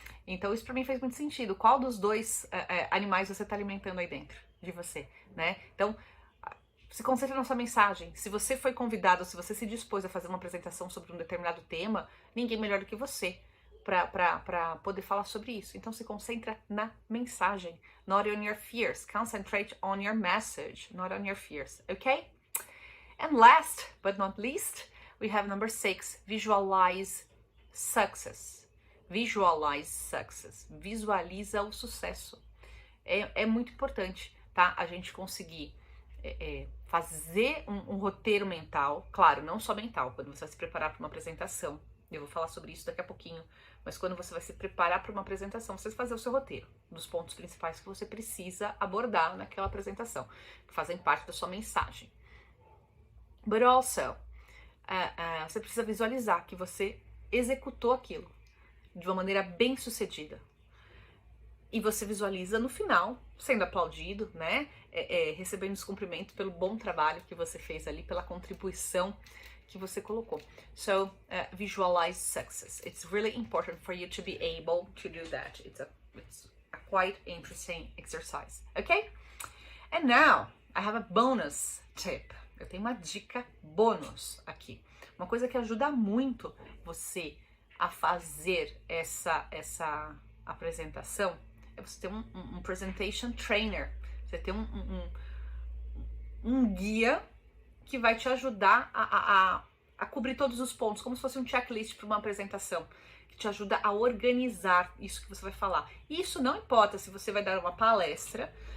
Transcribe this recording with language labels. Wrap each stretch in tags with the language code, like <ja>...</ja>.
<pt>Então isso para mim fez muito sentido. Qual dos dois animais você está alimentando aí dentro de você, né? Então se concentre na sua mensagem. Se você foi convidado, se você se dispôs a fazer uma apresentação sobre um determinado tema, ninguém melhor do que você para poder falar sobre isso. Então se concentra na mensagem.</pt> <en>Not on your fears. Concentrate on your message, not on your fears, okay? And last but not least, we have number 6, visualize success. Visualize success.</en> <pt>Visualiza o sucesso. É muito importante, tá? A gente conseguir fazer um roteiro mental, claro, não só mental, quando você vai se preparar para uma apresentação. Eu vou falar sobre isso daqui a pouquinho, mas quando você vai se preparar para uma apresentação, você vai fazer o seu roteiro, dos pontos principais que você precisa abordar naquela apresentação, que fazem parte da sua mensagem. But also, você precisa visualizar que você executou aquilo de uma maneira bem sucedida. E você visualiza no final, sendo aplaudido, né? Recebendo esse cumprimento pelo bom trabalho que você fez ali, pela contribuição que você colocou.</pt> <en>So, visualize success. It's really important for you to be able to do that. It's a quite interesting exercise, okay? And now, I have a bonus tip.</en> <pt>Eu tenho uma dica bônus aqui. Uma coisa que ajuda muito você a fazer essa apresentação é você ter um presentation trainer. Você ter um guia que vai te ajudar a cobrir todos os pontos, como se fosse um checklist para uma apresentação, que te ajuda a organizar isso que você vai falar. E isso não importa se você vai dar uma palestra</pt>